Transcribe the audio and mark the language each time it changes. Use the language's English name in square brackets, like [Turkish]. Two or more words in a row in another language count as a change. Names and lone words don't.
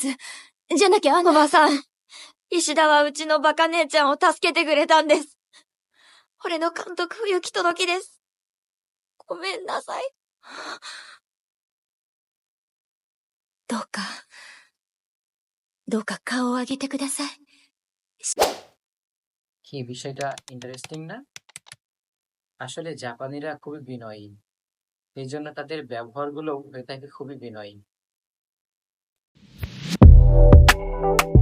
[Japanese] じゃなきゃおばさん、石田はうちのバカ姉ちゃんを助けてくれたんです。俺の監督不行き届きです。ごめんなさい。どうか顔を上げてください。 [Bangla] কি বিষয়টা ইন্টারেস্টিং না? আসলে জাপানিরা খুবই বিনয়ী, এই জন্য তাদের ব্যবহারগুলো হয়ে থাকে খুবই বিনয়ী।